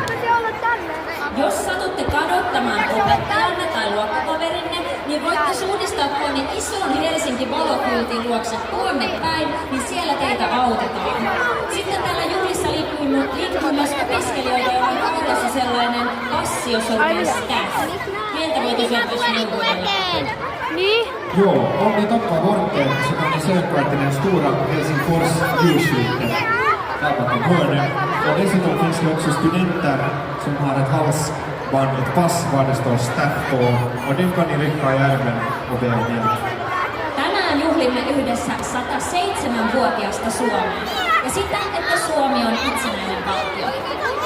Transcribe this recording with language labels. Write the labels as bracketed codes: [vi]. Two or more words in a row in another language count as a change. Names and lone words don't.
[fi] Jos satutte kadottamaan opettajanne tai luokkakaverinne, niin voitte suunnistaa tuonne ison Helsinki-valokyltin luokse tuonne päin, niin siellä teitä autetaan. Sitten täällä juhlissa liikkuu myös opiskelijoita, joilla on koulussa sellainen passi, jossa on staff. Heiltä voi kysyä myös neuvojalla. [sv] Jo, om ni tappar bort det så kan ni söka till den stora Helsingfors ljusskylten där bakom hörnet. Och dessutom finns det också studenter som har ett halsband, ett pass var det står staff på. Och den kan ni rycka i ärmen och be om hjälp. [fi] Tänään juhlimme yhdessä 107-vuotiaasta Suomea ja sitä, että Suomi on itsenäinen valtio.